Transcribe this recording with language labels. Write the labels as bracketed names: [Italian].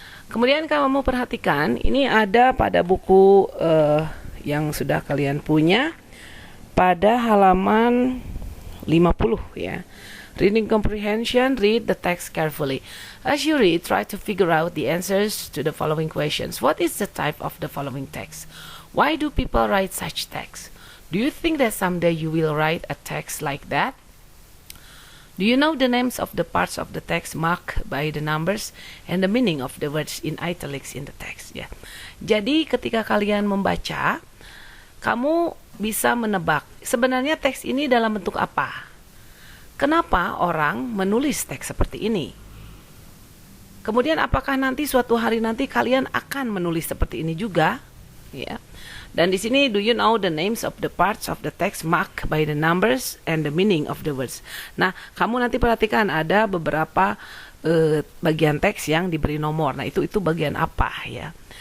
[Indonesian] Kemudian kamu perhatikan ini ada pada buku yang sudah kalian punya pada halaman 50 ya. [English] Reading comprehension, read the text carefully. As you read, try to figure out the answers to the following questions. What is the type of the following text? Why do people write such text? Do you think that someday you will write a text like that? Do you know the names of the parts of the text marked by the numbers and the meaning of the words in italics in the text? [Indonesian] Ya. Jadi ketika kalian membaca, kamu bisa menebak sebenarnya teks ini dalam bentuk apa. Kenapa orang menulis teks seperti ini? Kemudian apakah nanti suatu hari nanti kalian akan menulis seperti ini juga? Ya. Dan di sini, [English] do you know the names of the parts of the text marked by the numbers and the meaning of the words? [Indonesian] Nah, kamu nanti perhatikan ada beberapa bagian teks yang diberi nomor. Nah, itu bagian apa ya?